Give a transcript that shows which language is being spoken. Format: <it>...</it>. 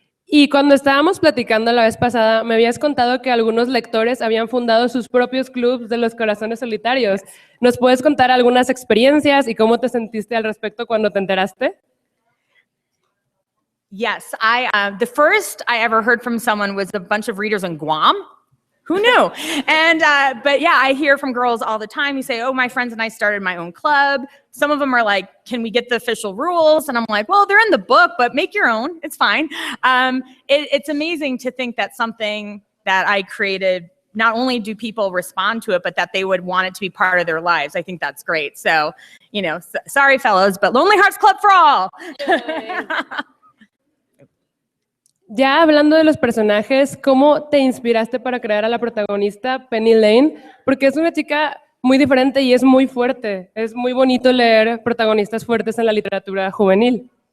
<es>Y cuando estábamos platicando la vez pasada, me habías contado que algunos lectores habían fundado sus propios clubs de los corazones solitarios. ¿Nos puedes contar algunas experiencias y cómo te sentiste al respecto cuando te enteraste?</es> <en>Yes, the first I ever heard from someone was a bunch of readers in Guam Who knew? And, but yeah, I hear from girls all the time who say, oh, my friends and I started my own club. Some of them are like, can we get the official rules? And I'm like, well, they're in the book, but make your own. It's fine. It's amazing to think that something that I created, not only do people respond to it, but that they would want it to be part of their lives. I think that's great. So, you know, sorry, fellows, but Lonely Hearts Club for all.</en> <es>Ya hablando de los personajes, ¿cómo te inspiraste para crear a la protagonista, Penny Lane? Porque es una chica muy diferente y es muy fuerte. Es muy bonito leer protagonistas fuertes en la literatura juvenil.</es>